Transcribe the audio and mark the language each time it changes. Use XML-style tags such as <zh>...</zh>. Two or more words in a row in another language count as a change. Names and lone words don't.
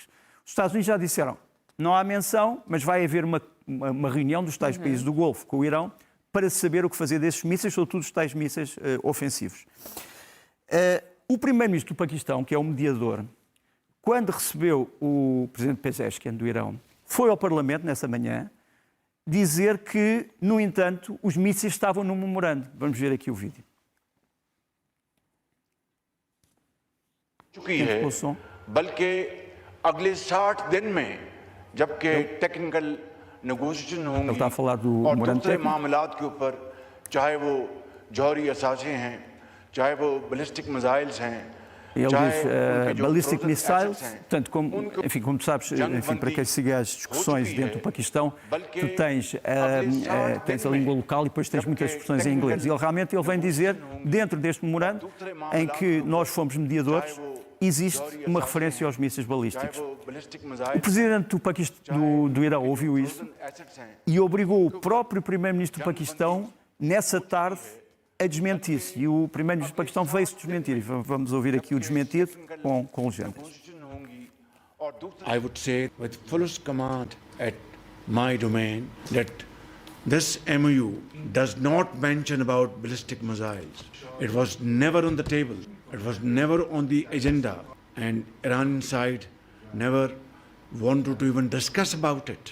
<pt>Os Estados Unidos já disseram, não há menção, mas vai haver uma reunião dos tais países do Golfo com o Irão para saber o que fazer desses mísseis, sobretudo os tais mísseis ofensivos. O primeiro-ministro do Paquistão, que é o mediador, quando recebeu o presidente Pezeshkian do Irão, foi ao Parlamento nessa manhã dizer que, no entanto, os mísseis estavam no memorando. Vamos ver aqui o vídeo.</pt> <ur>بلکہ اگلے 60 دن میں جبکہ</ur> <en>technical negotiation</en> <ur>ہوں گی اور دوسرے معاملات کے اوپر چاہے وہ جوہری اثاثے ہیں چاہے وہ</ur> <en>ballistic missiles</en> <ur>ہیں.</ur> <pt>Ele diz</pt> <en>ballistic missiles,</en> <pt>portanto, como sabes, para quem siga as discussões dentro do Paquistão, tu tens a língua local e depois tens muitas expressões em inglês. E ele realmente vem dizer, dentro deste memorando, em que nós fomos mediadores, existe uma referência aos mísseis balísticos. O presidente do Irão ouviu isso e obrigou o próprio primeiro-ministro do Paquistão, nessa tarde, a desmentir-se. E o primeiro-ministro do Paquistão veio-se desmentir. E vamos ouvir aqui o desmentido com legendas.</pt> <en>I would say with fullest command at my domain that this MOU does not mention about ballistic missiles. It was never on the table. It was never on the agenda. And Iran side never wanted to even discuss about it.</en>